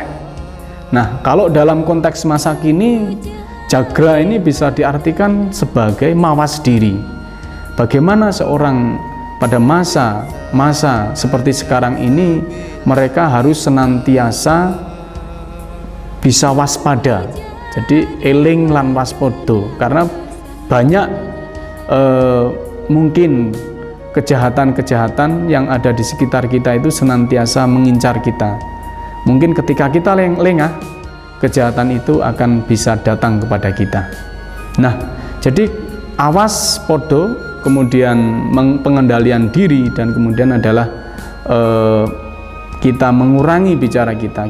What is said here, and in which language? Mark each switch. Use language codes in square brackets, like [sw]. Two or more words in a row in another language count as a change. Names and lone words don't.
[id] Nah, kalau dalam konteks masa kini, jagra ini bisa diartikan sebagai mawas diri. Bagaimana seorang pada masa seperti sekarang ini, mereka harus senantiasa bisa waspada. [jv] Jadi eling lan waspodo, [id] karena banyak mungkin kejahatan-kejahatan yang ada di sekitar kita itu senantiasa mengincar kita. Mungkin ketika kita lengah, kejahatan itu akan bisa datang kepada kita. Nah, jadi awas podo, kemudian pengendalian diri, dan kemudian adalah kita mengurangi bicara kita.